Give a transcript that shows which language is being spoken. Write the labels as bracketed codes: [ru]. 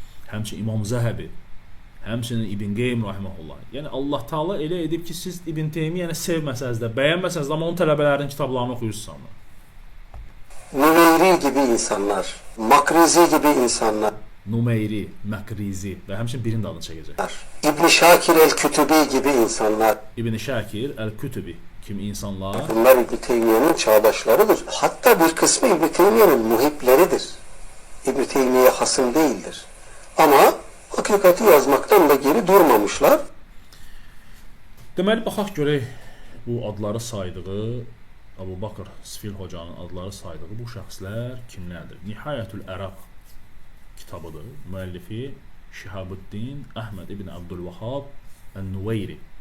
[az] Həmçinin İmam Zəhəbi, həmçinin İbn Qeym rahimehullah. Yəni Allah Taala elə edib ki, siz İbn Teymiyəni sevməsəniz də, bəyənməsəniz də, amma onun tələbələrinin kitablarını oxuyursunuz. [tr] Nüveyri gibi insanlar, Makrizi gibi insanlar, [az] Numeyri, Makrizi və həmçinin birinin adını çəkəcək. [tr] İbn Şakir el-Kütübi gibi insanlar. [az] İbn Şakir el-Kütübi kimi insanlar. [tr] Bunlar İbn Teymiye'nin çağdaşlarıdır. Hatta bir kısmı İbn Teymiye'nin muhipleridir. İbn Teymiye hasım değildir. Ama hakikati yazmaktan da geri durmamışlar. [az] Deməli, baxaq görək bu adları saydığı, Abu Bakr Sifil hocanın adları saydığı bu şəxslər kimlərdir? Nihayətül Ərəb kitabıdır. Müəllifi Şihabuddin Əhməd ibn Abdülvahhab el-Nüveyri.